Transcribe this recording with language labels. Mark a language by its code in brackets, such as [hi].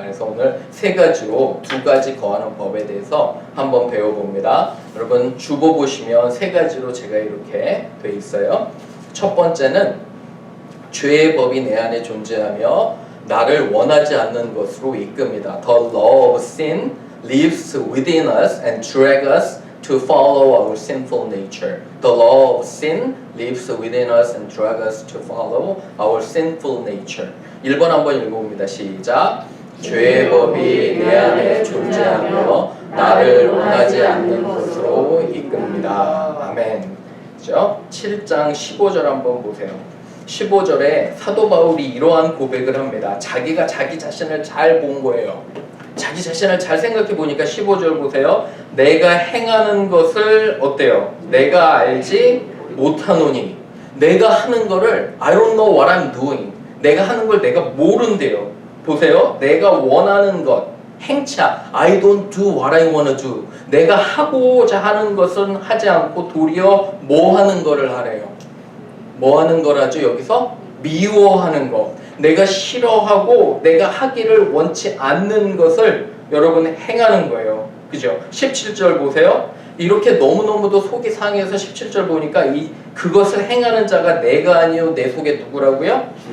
[ko] 그래서 오늘 세 가지로 두 가지 거하는 법에 대해서 한번 배워봅니다. 여러분 주보 보시면 세 가지로 제가 이렇게 돼 있어요. 첫 번째는 죄의 법이 내 안에 존재하며 나를 원하지 않는 것으로 이끕니다. [en] The law of sin lives within us and drags us to follow our sinful nature. The law of sin lives within us and drags us to follow our sinful nature. [ko] 1번 한번 읽어봅니다. 시작. 죄의 법이 내 안에 존재하며 나를 원하지 않는 것으로 이끕니다. 아멘. 그죠? 7장 15절 한번 보세요. 15절에 사도 바울이 이러한 고백을 합니다. 자기가 자기 자신을 잘 본 거예요. 자기 자신을 잘 생각해 보니까 15절 보세요. 내가 행하는 것을 어때요? 내가 알지 못하노니. 내가 하는 거를 [en] I don't know what I'm doing. [ko] 내가 하는 걸 내가 모른대요. 보세요. 내가 원하는 것, 행차 [en] I don't do what I want to do. [ko] 내가 하고자 하는 것은 하지 않고 도리어 뭐 하는 거를 하래요. 뭐 하는 거라죠? 여기서 미워하는 것. 내가 싫어하고 내가 하기를 원치 않는 것을 여러분 행하는 거예요. 그죠? 17절 보세요. 이렇게 너무너무도 속이 상해서 17절 보니까 그것을 행하는 자가 내가 아니요 내 속에 누구라고요?